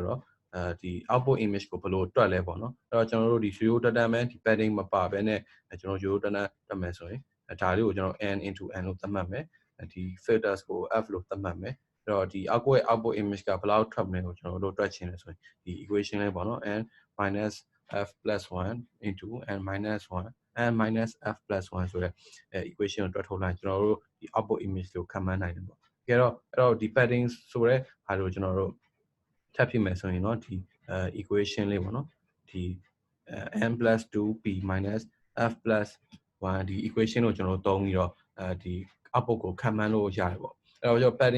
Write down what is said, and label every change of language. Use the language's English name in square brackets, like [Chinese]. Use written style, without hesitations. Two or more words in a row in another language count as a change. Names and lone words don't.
[Burmese] တော့ဒီ [English] output image [Burmese] ကိုဘယ်လိုတွက်လဲပေါ့နော်အဲ့တော့ကျွန်တော်တို့ဒီရိုးတန်းပဲဒီ padding မပါဘဲနဲ့ကျွန်တော်ရိုးတန်းတွက်မယ်ဆိုရင် ဒါလေးကိုကျွန်တော် [English] n into n [Burmese] လို့သတ်မှတ်မယ်ဒီ filters ကို f လို့သတ်မှတ်မယ်အဲ့တော့ဒီ [English] output image [Burmese] ကဘယ်လောက်ထွက်မလဲကိုကျွန်တော်တို့တွက်ချင်လဲဆိုရင်ဒီ equation လေးပေါ့နော် [English] n minus f plus 1 into n minus 1 n minus f plus 1 [Burmese] ဆိုတဲ့equation ကိုတွက်ထုတ်လိုက်ကျွန်တော်တို့ဒီ [English] output image [Burmese] ကိုခန့်မှန်းနိုင်တယ်ပေါ့အဲ့တော့ဒီ padding ဆိုတဲ့ဟာကိုကျွန်တော်တို့ထပ်ဖြစ်မယ်ဆိုရင်เนาะဒီ equation လေးပေါ့နော်ဒီ [English] n plus 2p minus f plus 1 [Burmese] ဒီ equation ကိုကျွန်တော်တို့သုံးပြီးတော့ဒီ output ကိုခန့်မှန်းလို့ရတယ်ပေါ့အဲ့တော့ကျွန်တော် padding